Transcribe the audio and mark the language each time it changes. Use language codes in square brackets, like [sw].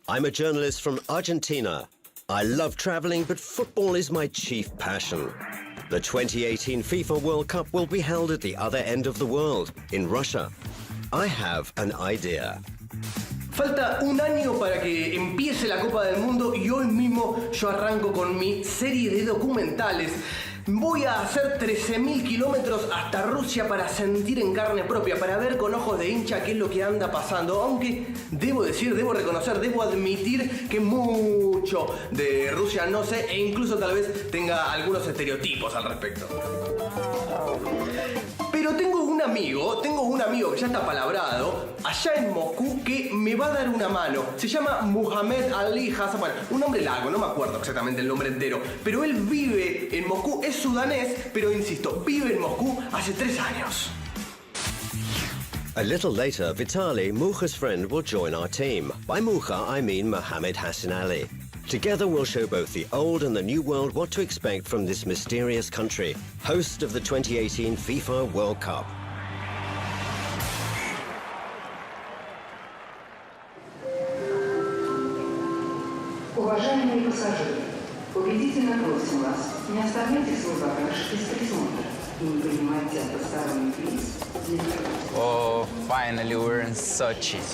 [en] I'm a journalist from Argentina. I love traveling, but football is my chief passion. The 2018 FIFA World Cup will be held at the other end of the world, in Russia. I have an idea. [es] Falta un año para que empiece la Copa del Mundo y hoy mismo yo arranco con mi serie de documentales. Voy a hacer 13.000 kilómetros hasta Rusia para sentir en carne propia, para ver con ojos de hincha qué es lo que anda pasando. Aunque debo reconocer, debo admitir que mucho de Rusia no sé e incluso tal vez tenga algunos estereotipos al respecto. Pero tengo un amigo que ya está palabrado allá en Moscú que me va a dar una mano. Se llama Muhammad Ali Hassan, bueno, un nombre largo, no me acuerdo exactamente el nombre entero, pero él vive en Moscú, es sudanés, pero insisto, vive en Moscú hace 3 años. [en] A little later, Vitaly, Mucha's friend, will join our team. By Mucha, I mean Mohammed Hassan Ali. Together we'll show both the old and the new world what to expect from this mysterious country, host of the 2018 FIFA World Cup. [ru] Уважаемые пассажиры, убедительно просим вас, не оставляйте свой багаж без присмотра и не принимайте от посторонних лиц. [en] Oh, finally we're in Sochi.